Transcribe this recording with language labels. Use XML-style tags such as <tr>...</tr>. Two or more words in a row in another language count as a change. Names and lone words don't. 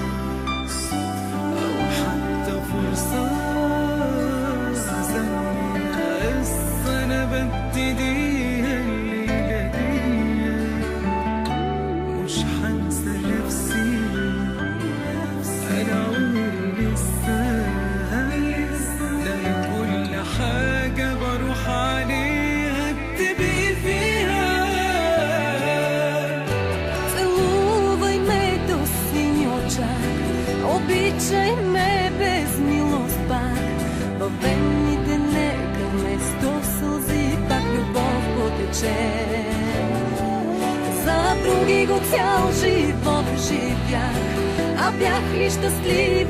<ar>او حتى فرصه ببتديها الليلة دي مش هنسى نفسي أنا عمري لسه ده كل حاجة بروح عليها بتبقي فيها.</ar> <bg>Целувай ме до сини очак, обичай ме без милост пак, във венните нека вместо сълзи пак любов потече. За други го цял живот живях, а бях ли щастлива?</bg>